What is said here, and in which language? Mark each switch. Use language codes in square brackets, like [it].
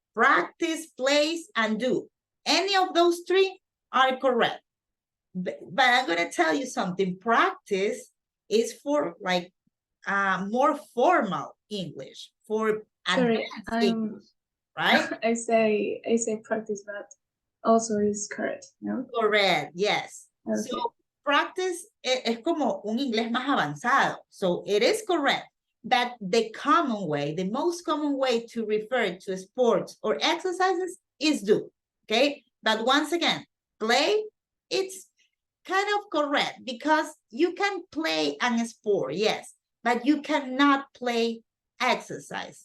[en] Practice, place, and do. Any of those three are correct. But I'm going to tell you something. Practice is for like more formal English, for Sorry, advanced English, right? I say practice, but also is correct, no? Correct, yes. Okay. [es] So practice es como un inglés más avanzado. [en] So it is correct that the common way, the most common way to refer to sports or exercises is do, okay? But once again, play, it's kind of correct because you can play a sport, yes, but you cannot play exercise.